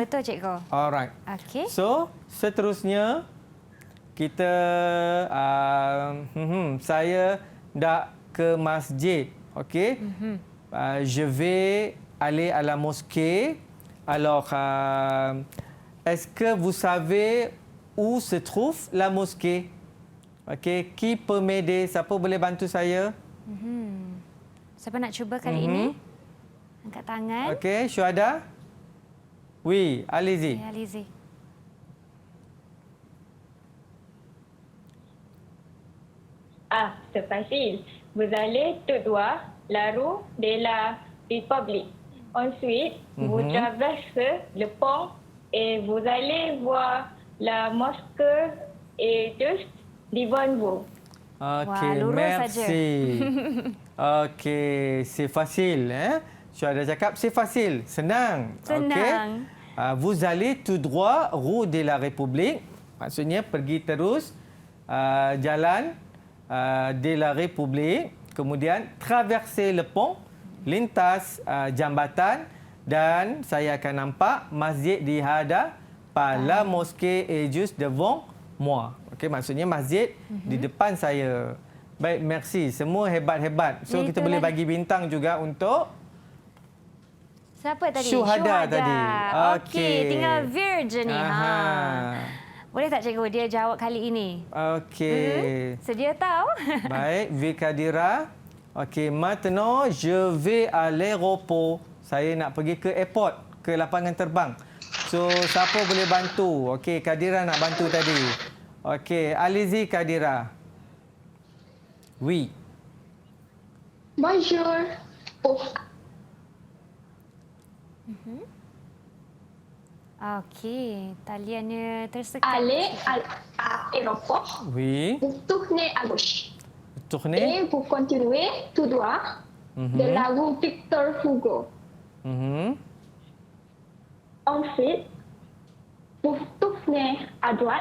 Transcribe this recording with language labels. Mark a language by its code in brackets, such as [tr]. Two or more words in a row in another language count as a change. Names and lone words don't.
[ms] Betul, cikgu. Alright. Okey. So, seterusnya kita saya nak ke masjid. Okey. [fr] je vais aller à la mosquée. Alors, est-ce que vous savez où se trouve la mosquée? Okey, qui peut m'aider? [ms] Siapa boleh bantu saya? Siapa nak cuba kali ini? Angkat tangan. Okey, Syuhada? [fr] Oui, allez-y. [ms] Ya, Lizi. [fr] C'est facile. Vous allez tout droit la rue de la République. Ensuite, vous traversez le pont et vous allez voir la mosquée et juste devant vous. Okey, [ms] lurus [fr] merci. Okey, c'est facile. [ms] Syuhada cakap [fr] c'est facile, [ms] senang. Senang. Okey. [fr] Vous allez tout droit rue de la République. [ms] Maksudnya pergi terus jalan de la République. [fr] Kemudian traverser le pont, [ms] lintas jambatan dan saya akan nampak masjid di hadapan. [fr] La mosquée est juste devant moi. [ms] Okey, maksudnya masjid di depan saya. Baik, merci. Semua hebat-hebat. So kita boleh bagi bintang juga untuk Siapa tadi? Syuhada tadi. Okey, tinggal Vir je ni. Boleh tak cikgu dia jawab kali ini? Okey. Sedia tahu? Baik, Vikadira. Okey, [fr] maintenant je vais à l'aéroport. [ms] Saya nak pergi ke airport, ke lapangan terbang. So, siapa boleh bantu? Okey, Kadira nak bantu tadi. Okey, [fr] allez-y Kadira. Oui. Bonjour. [ms] Okey, taliannya tersekat. [fr] Allez à l'aéroport. Oui. Vous tournez à gauche. Tournez. Et vous continuez tout droit de la rue Victor Hugo. Ensuite, vous tournez à droite